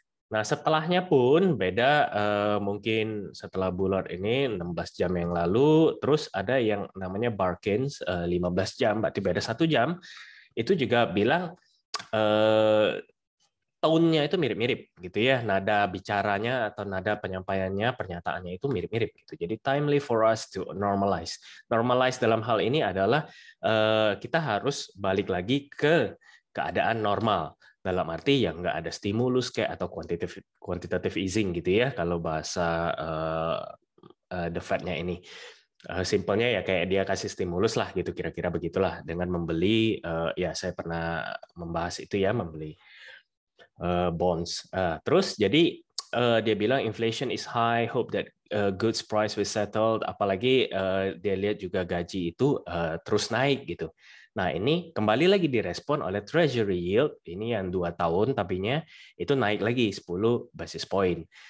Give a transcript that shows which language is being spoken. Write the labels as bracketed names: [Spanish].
[Indonesian] Nah, setelahnya pun beda, mungkin setelah Bullard ini 16 jam yang lalu, terus ada yang namanya Barkins 15 jam, berarti beda 1 jam, itu juga bilang tone-nya itu mirip-mirip gitu ya, nada bicaranya atau nada penyampaiannya, pernyataannya itu mirip-mirip gitu. Jadi [English] timely for us to normalize. [Indonesian] Normalize dalam hal ini adalah kita harus balik lagi ke keadaan normal. Dalam arti yang nggak ada stimulus kayak atau quantitative easing gitu ya kalau bahasa the Fed-nya ini. Simpelnya ya kayak dia kasih stimulus lah gitu, kira-kira begitulah dengan membeli ya saya pernah membahas itu ya, membeli bonds. Terus jadi dia bilang [English] inflation is high, hope that goods price will settle. [Indonesian] Apalagi dia lihat juga gaji itu terus naik gitu. Nah, ini kembali lagi direspon oleh Treasury yield, ini yang 2 tahun tapinya itu naik lagi 10 basis point.